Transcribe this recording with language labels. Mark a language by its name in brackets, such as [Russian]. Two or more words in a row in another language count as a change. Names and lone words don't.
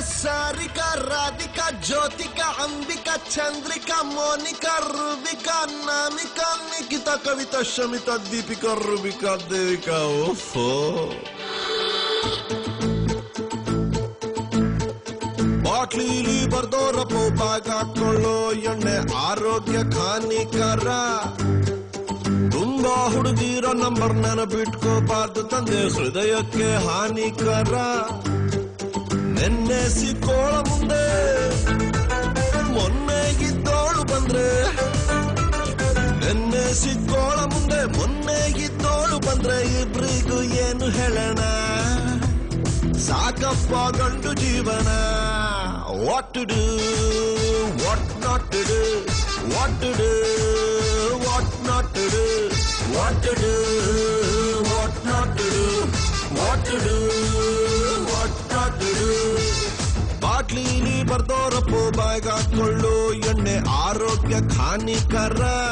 [Kannada] सारिका राधिका ज्योतिका अंबिका चंद्रिका मोनिका रूबिका नामिका निकिता कविता शमिता दीपिका रूबिका देविका ओफो ಬಾಟ್ಲಿಲಿ ಬರ್ದೋರಪ್ಪ ಬಾಗ ಹಾಕೊಳ್ಳೋ ಎಣ್ಣೆ ಆರೋಗ್ಯಕ್ಕೆ ಹಾನಿಕರ ತುಂಬಾ ಹುಡುಗಿರ ನಂಬರ್ ನೆನಪಿಟ್ಕೋಬಾರ್ದು ತಂದೆ ಹೃದಯಕ್ಕೆ ಹಾನಿಕರ ನೆನ್ನೆ ಸಿಕ್ಕೋಳ ಮುಂದೆ ಮೊನ್ನೆಗಿದ್ದೋಳು ಬಂದ್ರೆ ನೆನ್ನೆ ಸಿಕ್ಕೋಳ ಮುಂದೆ ಮೊನ್ನೆಗಿದ್ದೋಳು ಬಂದ್ರೆ ಇಬ್ರಿಗೂ ಏನು ಹೇಳೋಣ ಸಾಕಪ್ಪ ಗಂಡು ಜೀವನ [English] what to do what not to do [Kannada] what to do what not to do what to do what not to do what to do what not to do ಬಾಟ್ಲಿಲಿ ಬರ್ದೋರಪ್ಪು ಬಾಯ್ಗೆ ಹಾಕೊಳ್ಳು ಎಣ್ಣೆ ಆರೋಗ್ಯಕ್ಕೆ ಹಾನಿಕರ